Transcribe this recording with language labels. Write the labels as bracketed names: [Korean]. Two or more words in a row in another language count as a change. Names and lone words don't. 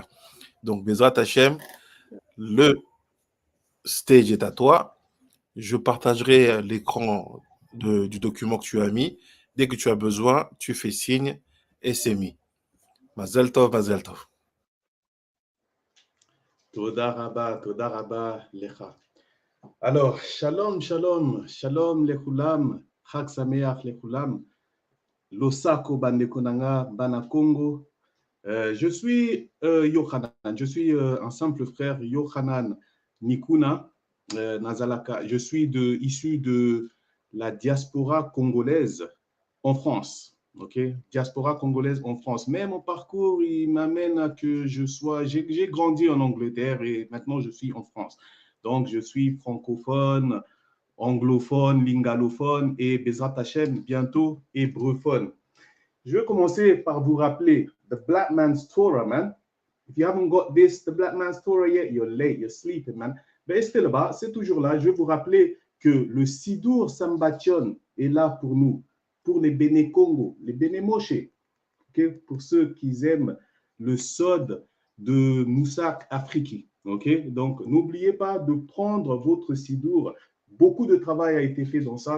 [French] Donc, [Hebrew] בעזרת השם, [French] le stage est à toi. Je partagerai l'écran du document que tu as mis. Dès que tu as besoin, tu fais signe et c'est mis. [Hebrew] מזל טוב, מזל טוב. תודה רבה, לך. Alors, שלום, שלום, שלום, לכולם, חג שמח, [Lingala] Lechulam, Losako Bandekonanga, Bana Congo. [French] Je suis Yochanan, je suis un simple frère, Yochanan [Lingala] Nikuna Nazalaka. [French] Je suis issu de la diaspora congolaise en France. Ok, diaspora congolaise en France. Mais mon parcours, il m'amène à que j'ai grandi en Angleterre et maintenant je suis en France. Donc je suis francophone, anglophone, lingalophone et [Hebrew] בעזרת השם, [French] bientôt hébreuphone. Je vais commencer par vous rappeler [English] the black man's Torah, man. If you haven't got this, the black man's Torah yet, you're late, you're sleeping, man. [French] Mais c'est là-bas, c'est toujours là. Je vais vous rappeler que le Sidour Sambation est là pour nous, pour les Béné Congo, les Béné Moshe, okay? Pour ceux qui aiment le sod de Moussak Afriki. Okay? Donc, n'oubliez pas de prendre votre Sidour. Beaucoup de travail a été fait dans ça.